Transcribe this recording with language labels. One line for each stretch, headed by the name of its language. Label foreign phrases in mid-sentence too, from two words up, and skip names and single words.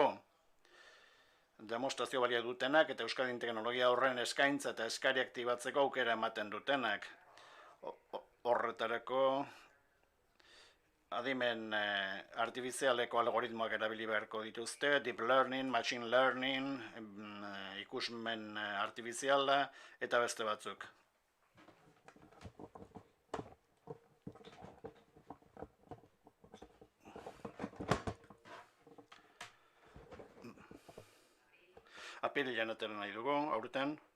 Basque: Demostrazio balia dutenak eta Euskadin teknologia horren eskaintza eta eskari aktibatzeko aukera ematen dutenak. Horretarako adimen artifizialeko algoritmoak erabili beharko dituzte,
English: deep learning, machine learning,
Basque: ikusmen artifiziala eta beste batzuk. Apirilean atera nahi dugu, aurten.